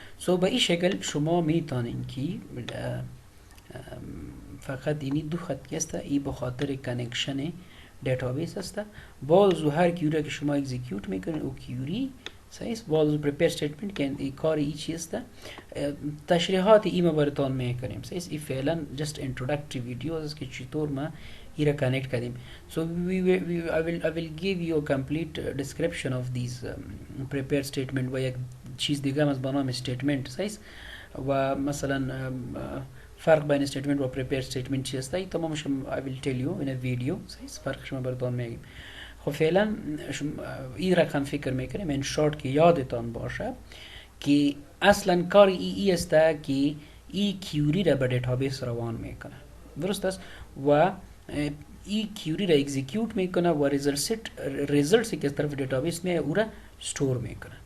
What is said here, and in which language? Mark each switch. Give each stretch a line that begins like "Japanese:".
Persian: سو به این شکل شما میتونین که فقط اینی دو خط است، ای به خاطر کانکشن دیتابیس است. باز هر کیوری که شما اکزیکیوت میکنین او کیوری صحیح باز پرپیر استیتمنت که این کاری ای چیست تشریحات ای ما براتون میکنیم. صحیح ای فعلا
English: just introductory video
Persian: است که چطور ما ای را کانکت کردیم.
English: So I will give you a complete description of these prepared statement
Persian: و یک چیز دیگه هم از بنام
English: statement.
Persian: صحیح و مثلا فرق بین
English: statement و prepared statement
Persian: چیست ای تمامش
English: I will tell you in a video.
Persian: صحیح فرقش ما براتون میگیم. خب فعلا این رقم فکر میکنیم این شورت که یادتان باشه که اصلا کار ای است که ای کیوری را به دیتابیس روان میکنه. درست است و ای کیوری را اکزیکیوت میکنه و ریزلتس که از طرف دیتابیس میاد او را استور میکنه.